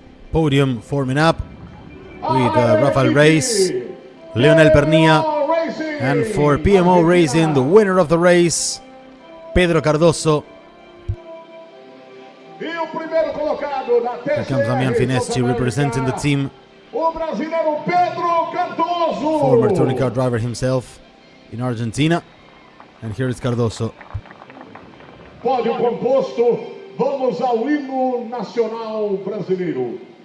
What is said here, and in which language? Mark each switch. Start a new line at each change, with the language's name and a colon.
English: Podium forming up with Rafael Reis, Leonel Pernilla, and for PMO Racing, the winner of the race, Pedro Cardoso.
Portuguese: E o primeiro colocado da TCR,
English: Here comes Damian Finesti representing the team.
Portuguese: O brasileiro Pedro Cardoso,
English: former touring car driver himself in Argentina. And here is Cardoso.
Portuguese: Pódio composto, vamos ao hino nacional brasileiro.